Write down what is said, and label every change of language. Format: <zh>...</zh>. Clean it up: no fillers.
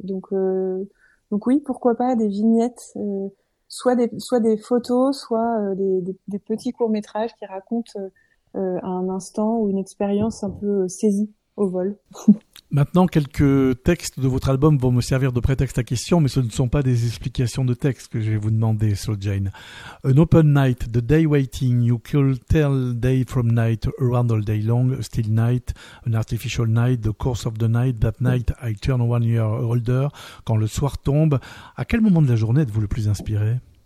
<fr>Donc oui, pourquoi pas des vignettes. Soit des photos, soit des petits courts-métrages qui racontent un instant ou une expérience un peu saisie au vol. Maintenant, quelques textes de votre album vont me servir de prétexte à question, mais ce ne sont pas des explications de texte que je vais vous demander, Slow Jane.</fr> <en>An open night, the day waiting, you could tell day from night, around all day long, a still night, an artificial night, the course of the night, that night I turn 1 year older,</en> <fr>quand le soir tombe. À quel moment de la journée êtes-vous le plus inspiré?</fr>